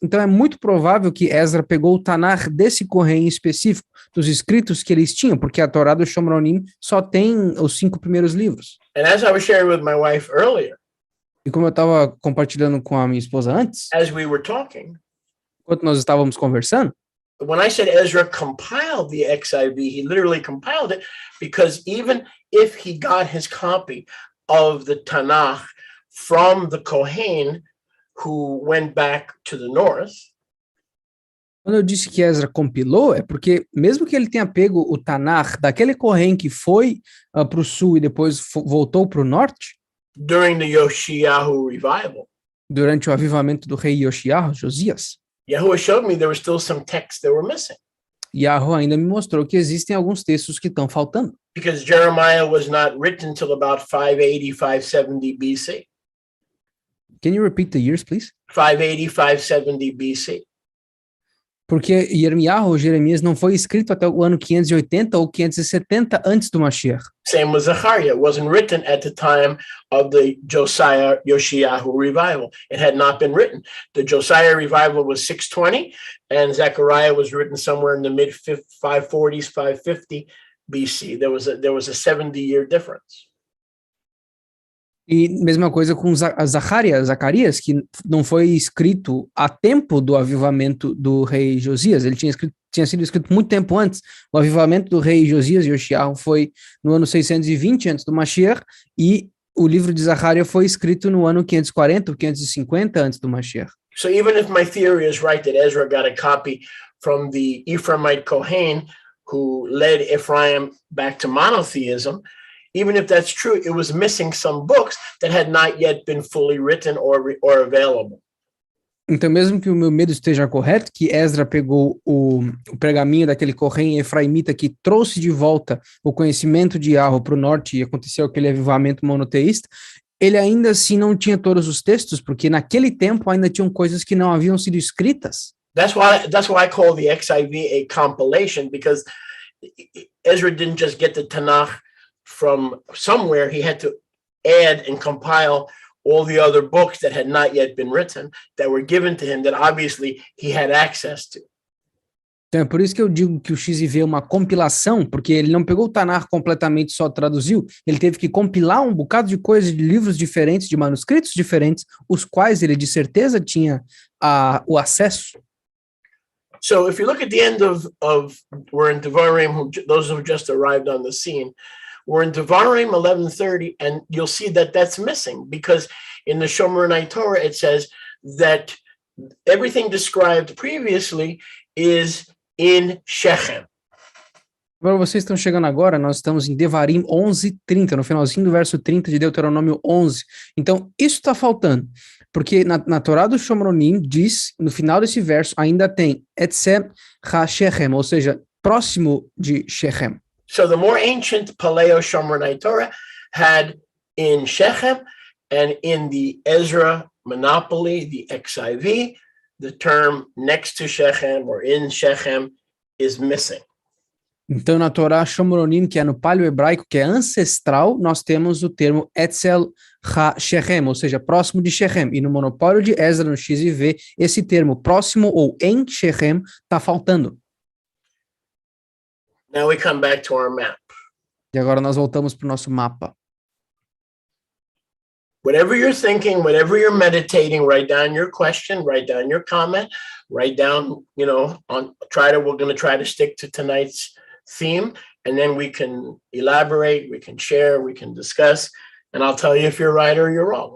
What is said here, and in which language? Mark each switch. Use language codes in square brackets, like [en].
[pt] Então é muito provável que Ezra pegou o Tanakh desse Kohen específico, dos escritos que eles tinham, porque a Torá do Shomronim só tem os 5 primeiros livros. [en] And as I was sharing with my wife earlier, [pt] e como eu estava compartilhando com a minha esposa antes, [en] as we were talking, [pt] enquanto nós estávamos conversando, [en] when I said Ezra compiled the XIV, he literally compiled it, because even if he got his copy of the Tanakh from the Kohen who went back to the north, [pt] quando eu disse que Ezra compilou, é porque mesmo que ele tenha pego o Tanakh daquele Kohen que foi para o sul e depois voltou para o norte, [en] during the Yoshiyahu revival, [pt] durante o avivamento do rei Yoshiyahu, Josias, [en] Yahuwah showed me there were still some texts that were missing. [pt] Yahweh ainda me mostrou que existem alguns textos que estão faltando. [en] Because Jeremiah was not written until about 580, 570 BC. Can you repeat the years, please? 580, 570 BC. [pt] Porque Jeremias não foi escrito até o ano 580 ou 570 antes do Mashiach. [en] Same with Zechariah. It wasn't written at the time of the Josiah Yoshiyahu revival. It had not been written. The Josiah revival was 620, and Zechariah was written somewhere in the mid 540s, 550 BC. There was a 70-year difference. [pt] E mesma coisa com Zacarias, que não foi escrito a tempo do avivamento do rei Josias. Ele tinha sido escrito muito tempo antes. O avivamento do rei Josias e Yoshiyahu foi no ano 620 antes do Mashiach, e o livro de Zacarias foi escrito no ano 540 ou 550 antes do Mashiach. [en] So even if my theory is right that Ezra got a copy from the Ephraimite Kohen who led Ephraim back to monotheism, even if that's true, it was missing some books that had not yet been fully written or available. [pt] Então, mesmo que o meu medo esteja correto, que Esdra pegou o pergaminho daquele Kohen efraimita que trouxe de volta o conhecimento de Yahweh para o norte e aconteceu aquele avivamento monoteísta, ele ainda assim não tinha todos os textos, porque naquele tempo ainda tinham coisas que não haviam sido escritas. [en] That's why I call the XIV a compilation, because Ezra didn't just get the Tanakh from somewhere. He had to add and compile all the other books that had not yet been written, that were given to him, that obviously he had access to. [pt] Então é por isso que eu digo que o XIV é uma compilação, porque ele não pegou o Tanakh completamente, só traduziu, ele teve que compilar um bocado de coisas, de livros diferentes, de manuscritos diferentes, os quais ele de certeza tinha o acesso. [en] So if you look at the end of we're in Devarim, those who just arrived on the scene, we're in Devarim 11:30, and you'll see that that's missing, because in the Shomeronite Torah it says that everything described previously is in Shechem. [pt] Agora vocês estão chegando agora, nós estamos em Devarim 11:30, no finalzinho do verso 30 de Deuteronômio 11. Então, isso está faltando, porque na Torá do Shomronim diz, no final desse verso, ainda tem [he] Etzem ha-Shechem, [pt] ou seja, próximo de Shechem. [en] So the more ancient Paleo-Shomronite Torah had in Shechem, and in the Ezra monopoly, the XIV, the term next to Shechem or in Shechem is missing. [pt] Então, na Torá Shomronim, que é no paleo-hebraico, que é ancestral, nós temos o termo [he] Etzel ha-Shechem, [pt] ou seja, próximo de Shechem. E no monopólio de Ezra, no XIV, esse termo próximo ou em Shechem está faltando. [en] Now we come back to our map. [pt] E agora nós voltamos para o nosso mapa. [en] Whatever you're thinking, whatever you're meditating, write down your question, write down your comment, write down, we're going to try to stick to tonight's theme, and then we can elaborate, we can share, we can discuss, and I'll tell you if you're right or you're wrong.